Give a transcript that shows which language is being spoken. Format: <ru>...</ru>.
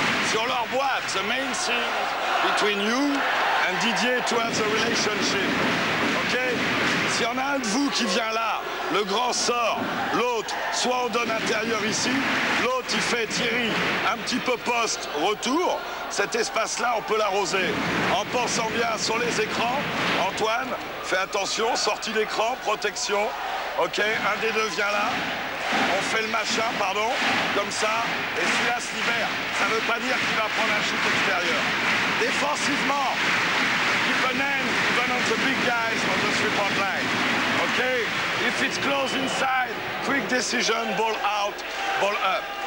<fr>Sur leur boîte,</fr> <en>the main thing between you and Didier to have the relationship.</en> <fr>Ok, s'il y en a un de vous qui vient là, le grand sort, l'autre, soit on donne intérieur ici, l'autre il fait Thierry un petit peu poste, retour. Cet espace-là, on peut l'arroser. En pensant bien sur les écrans, Antoine, fais attention, sortie d'écran, protection. Ok, un des deux vient là. On fait le machin, pardon, comme ça. Et celui-là se libère. Ça ne veut pas dire qu'il va prendre un shoot extérieur.</fr> <en>Défensivement, keep an end even on the big guys on the three-point line. Ok, if it's close inside, quick decision, ball out, ball up.</en>